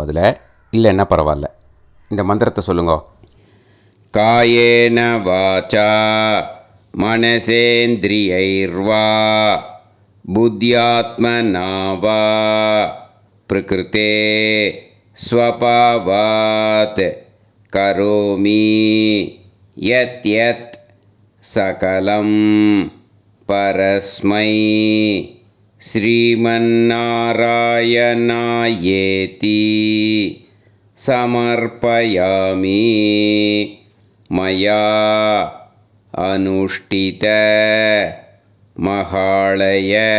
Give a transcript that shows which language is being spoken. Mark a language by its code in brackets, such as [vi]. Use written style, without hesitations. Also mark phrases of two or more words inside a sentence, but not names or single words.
[ta] அதில் இல்லைன்னா பரவாயில்ல. இந்த மந்திரத்தை சொல்லுங்க. [sa] कायेन वाचा मनसेन्द्रियैर्वा बुद्ध्यात्मना वा प्रकृतेः स्वभावात् करोमि यत् यत् सकलं परस्मै श्रीमन्नारायणायेति समर्पयामि मया अनुष्ठित महालय